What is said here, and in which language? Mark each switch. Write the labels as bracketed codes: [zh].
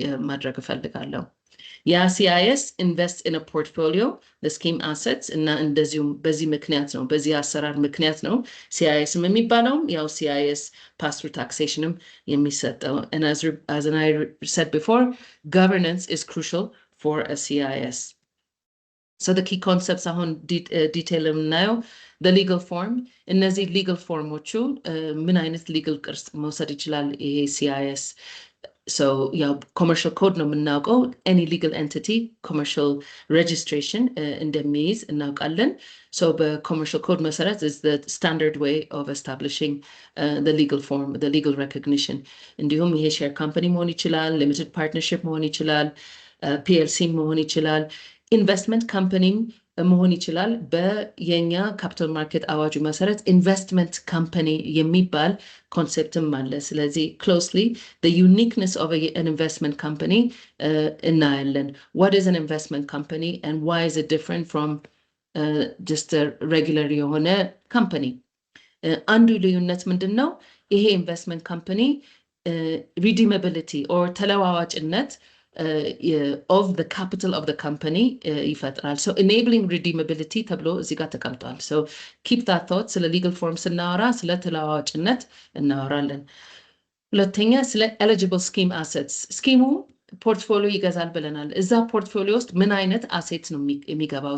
[am] ማድረግ እፈልጋለሁ። ያ [en] CIS invest in a portfolio the scheme assets [am] እና እንደዚሁም በዚህ ምክንያት ነው [en] በዚህ አሰራር ምክንያት ነው CIS [am] የሚባለው ያው [en] CIS pass through taxationም [am] የሚሰጠው [en] and as I said before governance is crucial for a CIS. So the key concepts [am] አሁን detail የምናየው [en] the legal form እነዚህ legal formoቹ [am] ምን አይነት legal ቅርጽ መውሰድ ይችላል ይሄ [en] CIS So yeah, commercial code [am] ነው የምናውቀው [en] any legal entity [am] commercial registration እንደሚይዝ እናውቃለን። [en] So the commercial code መሰረት is the standard way of establishing the legal form, the legal recognition. [am] እንዲሁም ይሄ share company መሆን ይችላል፣ limited partnership መሆን ይችላል፣ PLC መሆን ይችላል፣ investment company መሆን ይችላል። በየኛ ካፒታል ማርኬት አዋጁ መሰረት ኢንቨስትመንት ካምፓኒ የሚባል ኮንሴፕትም አለ። ስለዚህ closely [en] the uniqueness of an investment company [am] እናያለን። [en] What is an investment company and why is it different from just a regular የሆነ company? [am] አንዱ ልዩነት ምንድነው? ይሄ ኢንቨስትመንት ካምፓኒ redeemability or ተለዋዋጭነት of the capital of the company ይፈጥራል። [en] So enabling redeemability [am] ተብሎ እዚህ ጋር ተቀምጧል። [en] So keep that thought [am] ስለ legal forms እናወራ ስለ ተለዋዋጭነት እናወራለን። ሁለተኛ ስለ [en] eligible scheme assets [am] ስኪሙ ፖርትፎሊዮ ይገዛል ብለናል። እዛ ፖርትፎሊዮ ውስጥ ምን አይነት አሴት ነው የሚገባው?